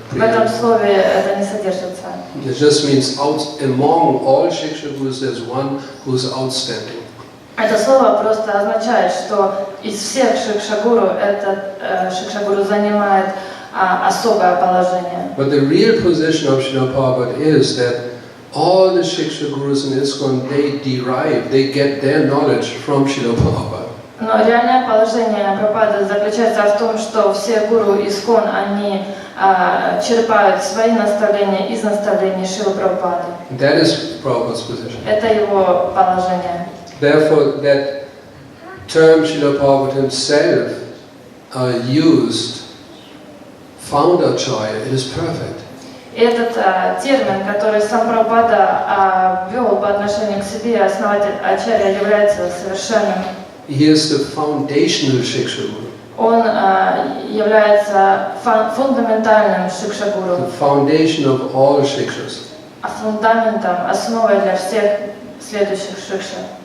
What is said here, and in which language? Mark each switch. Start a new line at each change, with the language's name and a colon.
Russian: В этом слове это не содержится.
English: It just means among all Shiksha Gurus there's one who's outstanding.
Russian: Это слово просто означает, что из всех шикша-гуру этот шикша-гуру занимает особое положение.
English: But the real position of Srila Prabhupada is that all the Shiksha Gurus in ISKCON, they get their knowledge from Srila Prabhupada.
Russian: Но реальное положение Прабхупады заключается в том, что все гуру ИСККОН, они черпают свои наставления из наставлений Шрилы Прабхупады.
English: That is Prabhupada's position.
Russian: Это его положение.
English: Therefore, that term Srila Prabhupada himself used, Founder-Acharya, it is perfect.
Russian: И этот термин, который сам Прабхупада ввел по отношению к себе, основатель Ачарья, является совершенным.
English: He is the foundational Shiksha Guru.
Russian: Он является фундаментальным шикша-гуру,
English: The foundation of all Shikshas.
Russian: фундаментом, основой для всех следующих шикша.